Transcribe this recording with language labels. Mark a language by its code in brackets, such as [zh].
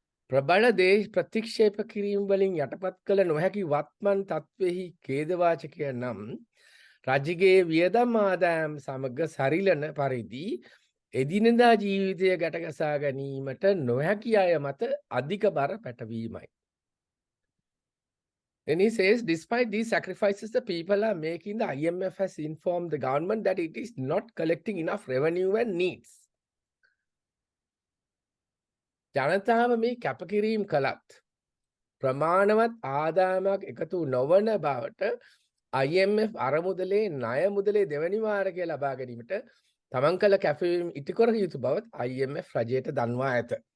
[si] ප්‍රබල දේශ ප්‍රතික්ෂේප කිරීම වලින් යටපත් කළ නොහැකි වත්මන් තත්වෙහි ඛේදවාචකය නම් රජයේ වියදම් ආදායම් සමග සරිලන පරිදි එදිනෙදා ජීවිතය ගැටගසා ගැනීමට නොහැකි අය මත අධික බර පැටවීමයි. [en] And he says, despite these sacrifices the people are making, the IMF has informed the government that it is not collecting enough revenue and needs. [si] ජනතාව මේ කැපකිරීම් කළත් ප්‍රමාණවත් ආදායමක් එකතු නොවන බවට IMF අරමුදලේ ණය මුදලේ දෙවැනි වාරකය ලබා ගැනීමට තමන් කළ කැපවීම ඉටුකර යුතු බවත් IMF රජයට දන්වා ඇත.